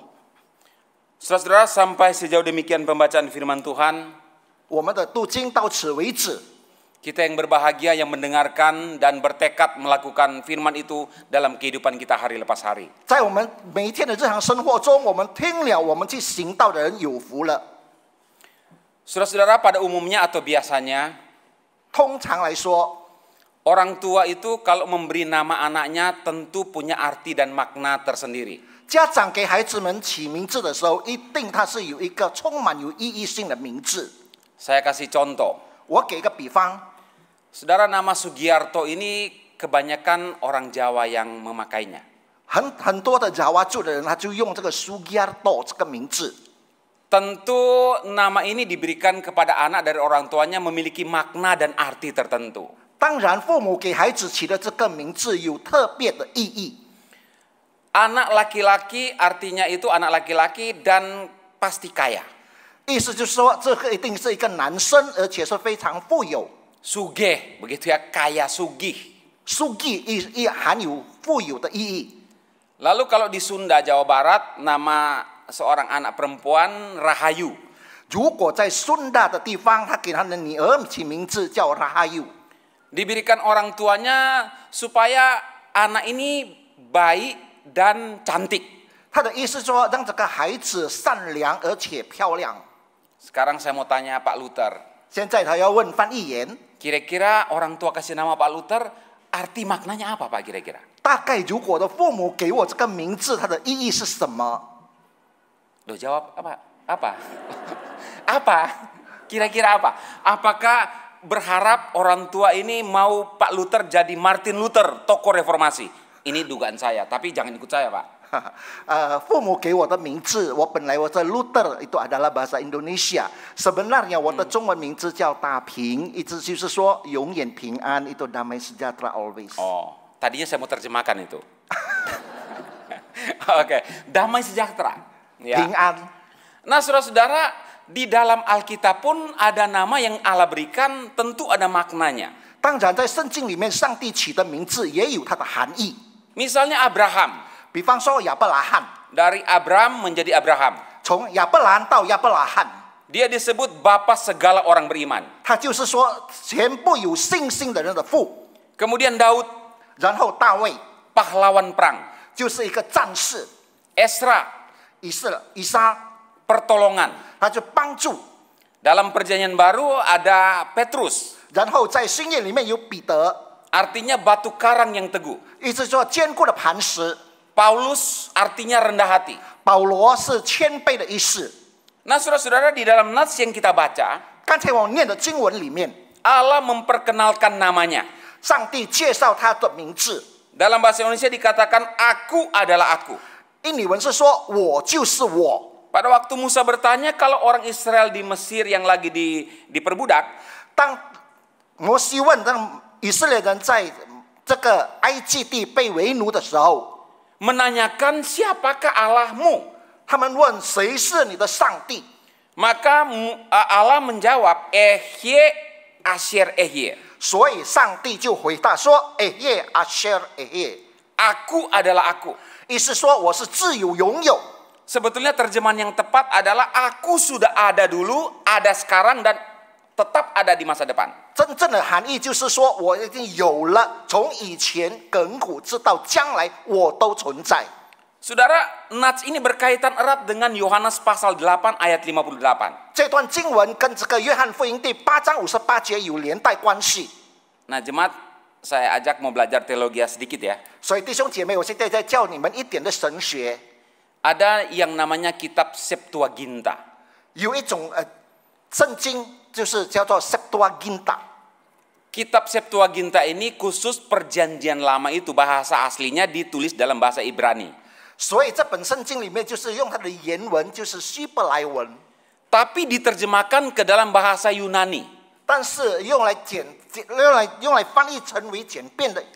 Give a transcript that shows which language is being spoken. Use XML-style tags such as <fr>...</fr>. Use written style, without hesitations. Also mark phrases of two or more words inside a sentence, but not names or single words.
<id>Saudara-saudara, sampai sejauh demikian pembacaan firman Tuhan,</id> <zh>我们的读经到此为止。</zh> <id>kita yang berbahagia yang mendengarkan dan bertekad melakukan firman itu dalam kehidupan kita hari lepas hari.</id> <zh>在我们每一天的日常生活中，我们听了，我们去行道的人有福了。</zh> <id>Saudara-saudara, pada umumnya atau biasanya,</id> <zh>通常来说，</zh> <id>orang tua itu kalau memberi nama anaknya tentu punya arti dan makna tersendiri.</id> <zh>家长给孩子们起名字的时候，一定它是有一个充满有意义性的名字。</zh> <id>Saya kasih contoh.</id> <zh>我给个比方，</zh> <id>Saudara, nama Sugiarto ini kebanyakan orang Jawa yang memakainya.</id> <zh>很多的爪哇族的人，他就用这个 Sugiarto 这个名字。</zh> <id>Tentu nama ini diberikan kepada anak dari orang tuanya memiliki makna dan arti tertentu.</id> <zh>当然，父母给孩子起的这个名字有特别的意义。</zh> <id>Anak laki-laki artinya itu anak laki-laki dan pasti kaya.</id> <zh>意思就是说，这个一定是一个男生，而且是非常富有。</zh> <id>Sugih, begitu ya, kaya sugih.</id> <zh>Sugi 亦含有富富有的意义。</zh> <id>Lalu kalau di Sunda, Jawa Barat, nama seorang anak perempuan Rahayu.</id> <zh>如果在孙大的地方，他给他的女儿起名字叫 Rahayu，</zh> <id>Diberikan orang tuanya supaya anak ini baik dan cantik.</id> <zh>他的意思说让这个孩子善良而且漂亮。</zh> <id>Sekarang saya mau tanya Pak Luther.</id> <zh>现在他要问翻译员，</zh> <id>Kira-kira orang tua kasih nama Pak Luther, arti maknanya apa Pak kira-kira?</id> <zh>大概如果我的父母给我这个名字，它的意义是什么？ Loh jawab apa? Apa? Apa? Kira-kira apa? Apakah berharap orang tua ini mau Pak Luther jadi Martin Luther, tokoh reformasi? Ini dugaan saya, tapi jangan ikut saya Pak. 父母给我的名字，我本来我在 Luther</zh> <id>itu adalah bahasa Indonesia.</id> <zh>Sebenarnya 我的中文名字叫大平，意思就是说永远平安，</zh> <id>itu damai sejahtera always. Oh, tadinya saya mau terjemahkan itu. Oke, damai sejahtera. Ya.</id> <zh>平安。</zh> <id>Nah, saudara-saudara, di dalam Alkitab pun ada nama yang Allah berikan, tentu ada maknanya.</id> <zh>当然，在圣经里面，上帝起的名字也有它的含义。</zh> <id>Misalnya Abraham,</id> <zh>比方说亚伯拉罕，</zh> <id>dari Abram menjadi Abraham.</id> <zh>从亚伯兰到亚伯拉罕，</zh> <id>Dia disebut Bapa segala orang beriman.</id> <zh>他就是说全部有信心的人的父。</zh> <id>Kemudian Daud,</id> <zh>然后大卫</zh> <id>pahlawan perang.</id> <zh>就是一个战士，</zh> <id>Esra,</id> <zh>以撒</zh> <id>pertolongan.</id> <zh>他就帮助。</zh> <id>Dalam perjanjian baru ada Petrus,</id> <zh>然后在新约里面有彼得，</zh> <id>artinya batu karang yang teguh.</id> <zh>意思说坚固的磐石。</zh> <id>Paulus artinya rendah hati.</id> <zh>保罗是谦卑的意思。</zh> <id>Nah, saudara-saudara, di dalam nats yang kita baca,</id> <zh>刚才我念的经文里面，</zh> <id>Allah memperkenalkan namanya.</id> <zh>上帝介绍他的名字。</zh> <id>Dalam bahasa Indonesia dikatakan, aku adalah aku.</id> <zh>印尼文是说我就是我。</zh> <id>Pada waktu Musa bertanya kalau orang Israel di Mesir yang lagi diperbudak,</id> <zh>当摩西问让以色列人在这个埃及地被为奴的时候，</zh> <id>menanyakan siapakah Allahmu?</id> <zh>他们问谁是你的上帝？</zh> <id>Maka Allah menjawab,</id> <he>Ehye Asher Ehye.</he> <zh>所以上帝就回答说：“哎耶，阿舍哎耶。”</zh> <id>Aku adalah aku.</id> <zh>意思说我是自由拥有。</zh> <id>Sebetulnya terjemahan yang tepat adalah aku sudah ada dulu, ada sekarang, dan tetap ada di masa depan.</id> <zh>真正的含义就是说我已经有了，从以前亘古直到将来我都存在。</zh> <id>Saudara, nats ini berkaitan erat dengan Yohanes pasal 8 ayat 58.</id> <zh>这段经文跟这个约翰福音第8章58节有连带关系。</zh> <id>Nah, jemaat, saya ajak mau belajar teologi sedikit ya.</id> <zh>所以弟兄姐妹，我现在在教你们一点的神学。</zh> <id>Ada yang namanya kitab Septuaginta.</id> <zh>有一种圣经就是叫做 Septuaginta。</zh> <id>Kitab Septuaginta ini khusus perjanjian lama itu bahasa aslinya ditulis dalam bahasa Ibrani.</id> <zh>所以这本圣经里面就是用它的原文，就是希伯来文，</zh> <id>Tapi diterjemahkan ke dalam bahasa Yunani.</id> <zh>但是用来翻译成为简便的。</zh>